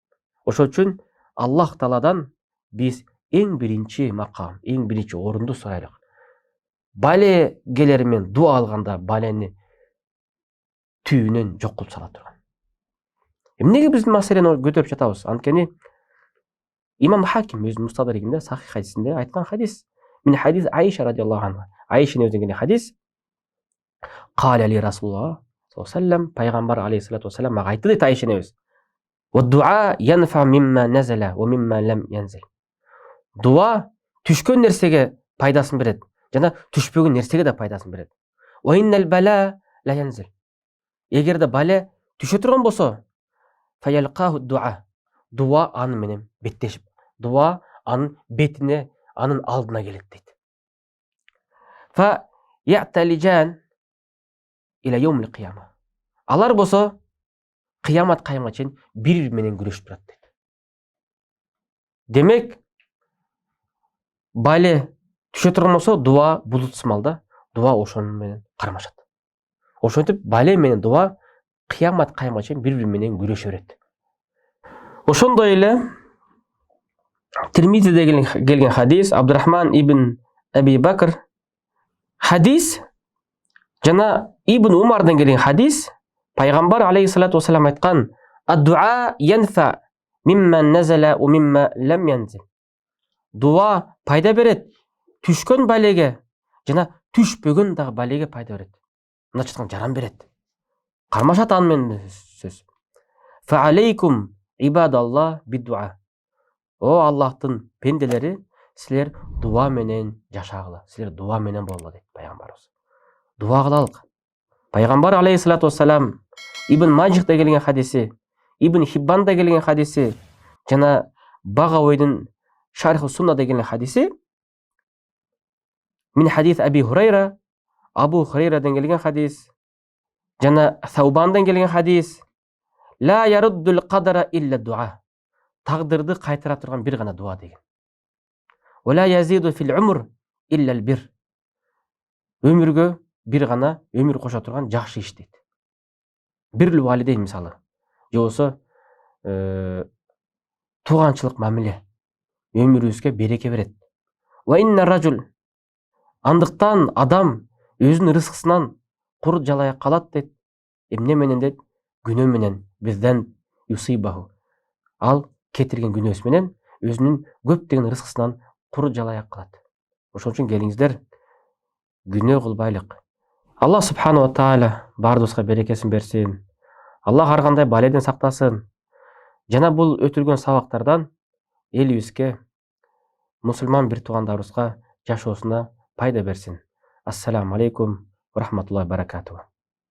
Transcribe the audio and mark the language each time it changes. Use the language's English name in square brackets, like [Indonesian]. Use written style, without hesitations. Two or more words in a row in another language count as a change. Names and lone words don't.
[Kyrgyz] Ошол үчүн Аллах Тааладан биз эң биринчи макам, эң биринчи орунду сурайлык. Балегелер менен дуа алганда балени түбүнөн жок кылып сала турган. Эмнеге биз маселени көтөрүп жатабыз? Анткени имам Хаким өзүнүн Мустадригинде Сахих хадисинде айткан хадис. [Arabic] من حديث عائشة رضي الله عنها. [Kyrgyz] Айшанын өзүнөн келген хадис. [Arabic] قال لي رسول الله صلى الله عليه وسلم, [Kyrgyz] пайгамбар [Arabic] عليه الصلاة والسلام [Kyrgyz] мага айтты дейт Айшанын өзү. [Arabic] والدعاء ينفع مما نزل ومما لم ينزل. [Kyrgyz] Дуа түшкөн нерсеге пайдасын берет, жана түшпөгөн нерсеге да пайдасын берет. [Arabic] وإن البلاء لا ينزل. [Kyrgyz] Эгерде бале түшө турган болсо, [Arabic] فيلقاه الدعاء. [Kyrgyz] Дуа аны менен беттешип, дуа анын бетине, анын алдына келет дейт. [Arabic] فيعتلجان إلى يوم القيامة. [Kyrgyz] Алар болсо кыямат кайымга чейин бири менен күрөшүп турат дейт. Демек, бале түшө турган болсо, дуа булут сымалда, дуа ошонун менен кармашат. Ошентип бале менен дуа кыямат кайымга чейин бири менен күрөшө берет. Ошондой эле Тирмизиде келген хадис, Абдурахман ибн Аби Бакр хадис жана Ибн Умардан келген хадис, пайгамбар [Arabic] عليه الصلاة والسلام [Kyrgyz] айткан: [Arabic] "الدعاء ينفع مما نزل ومما لم ينزل." [Kyrgyz] Дуа пайда берет түшкөн балеге жана түшпөгөн дагы балеге пайда берет. Мындайча айтканда жаран берет. Кармашат аны менен сөз. [Arabic] فعليكم عباد الله بالدعاء. [Kyrgyz] О Аллахтын пенделери, силер дуа менен жашагыла, силер дуа менен болгула дейт пайгамбарыбыз. Дуа кылалык. Пайгамбар [Arabic] عليه الصلاة والسلام [Kyrgyz] Ибн Маджихте келген хадиси, Ибн Хиббанда келген хадиси жана Багавойдун Шарху Сунна деген хадиси, [Arabic] من حديث أبي هريرة, [Kyrgyz] Абу Хурайрадан келген хадис жана Саубандан келген хадис: [Arabic] "لا يرد القدر إلا الدعاء." [Kyrgyz] Тагдырды кайтара турган бир гана дуа деген. [Arabic] "ولا يزيد في العمر إلا البر." [Kyrgyz] Өмүргө бир гана өмүр кошо турган жакшы иш дейт. Бирлүү валидейн мисалы, же болсо тууганчылык мамиле өмүрүбүзгө береке берет. [Arabic] وإن الرجل, [Kyrgyz] андыктан адам өзүнүн рызкысынан кур жалая калат дейт. Эмне менен дейт? Күнөө менен, бизден юсибаху. Ал кетирген күнөөсү менен өзүнүн көптөгөн рызкысынан кур жалая калат. Ошон үчүн келиңиздер, күнөө кылбайлык. Аллах [Arabic] سبحانه وتعالى [Kyrgyz] баарыбызга берекесин берсин. Аллах ар кандай баледен сактасын. Жана бул өтүлгөн сабактардан элибизге, мусулман бир туугандарыбызга жашоосуна пайда берсин. [Arabic] السلام عليكم ورحمة الله وبركاته.